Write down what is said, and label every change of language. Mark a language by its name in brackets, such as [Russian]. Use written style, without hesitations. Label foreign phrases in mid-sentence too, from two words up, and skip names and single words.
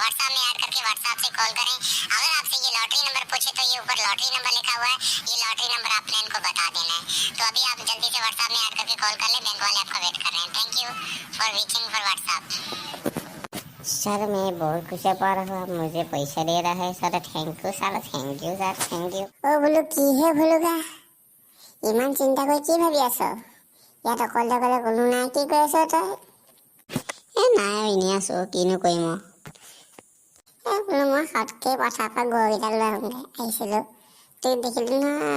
[Hindi] व्हाट्सएप में ऐड करके व्हाट्सएप से कॉल करें। अगर आपसे ये [English] lottery number [Hindi] पूछे तो ये ऊपर [English] lottery number [Hindi] लिखा हुआ है, ये [English] lottery number [Hindi] आपने इनको बता देना है। तो अभी आप जल्दी से व्हाट्सएप में ऐड करके कॉल कर ले, बैंक वाले आपका वेट कर रहे हैं। [English] thank you for reaching for WhatsApp. [Hindi] सर मैं बहुत खुश पा रहा हूँ, मुझे पैसा दे रहा है सर। [English] thank you sir, thank you sir, thank you. [Hindi] ओ बोलो [Assamese] কি হে ভুলুগা ইমান চিন্তা কৰি কি ভাবি আছ? ইয়াত অকলে অকলে কোনো নাই, কি কৰি আছ তই? নাই এনেই আছোঁ, কিনো কৰিম আৰু। বোলো মই সৎকে পথাৰৰ পৰা গৰুকেইটা লৈ আহোঁগৈ আহিছিলোঁ, তোক দেখিলোঁ নহয়।